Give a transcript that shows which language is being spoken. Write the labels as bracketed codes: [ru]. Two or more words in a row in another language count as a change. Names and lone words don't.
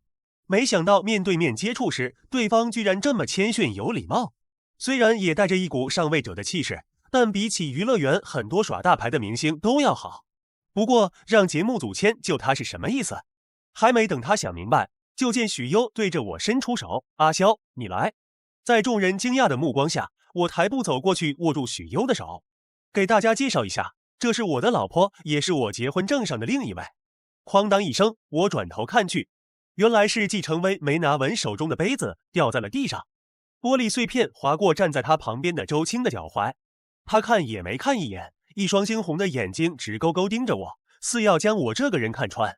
[zh] 沒想到面對面接觸時，對方居然這麼謙遜有禮貌，雖然也帶着一股上位者的氣勢，但比起娛樂園很多耍大牌的明星都要好。不過讓節目組遷就他是什麼意思？還沒等他想明白，就見許攸對着我伸出手：“阿蕭，你來。” 在眾人驚訝的目光下，我抬步走過去，握住許攸的手：“給大家介紹一下，這是我的老婆，也是我結婚證上的另一位。” 哐當一聲，我轉頭看去，原來是季承威沒拿穩手中的杯子掉在了地上，玻璃碎片劃過站在他旁邊的周青的腳踝。他看也沒看一眼，一雙猩紅的眼睛直勾勾盯着我，似要將我這個人看穿。